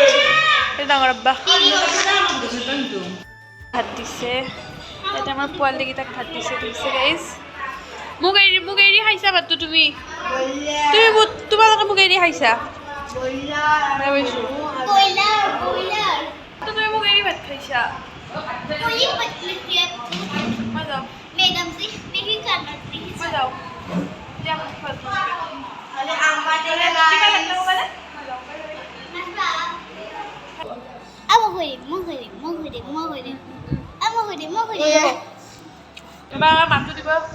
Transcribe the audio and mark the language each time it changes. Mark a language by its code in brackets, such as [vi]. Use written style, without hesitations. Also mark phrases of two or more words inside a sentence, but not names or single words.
[as] ডাঙৰ আব্বা ভাত দিছে, ইয়াতে আমাৰ পোৱালিকেইটাক ভাত দিছে। দেখিছে গাইজ মোক এৰি খাইছা ভাতটো তুমি তোমালোকে মোক এৰি খাইছা। তুমি মোক এৰি ভাত খাইছা। মই যাওঁ [hi] मैडम से नहीं करना प्लीज। मैं जाओ क्या अब मोहरे [as] এবাৰ মাতটো দিব।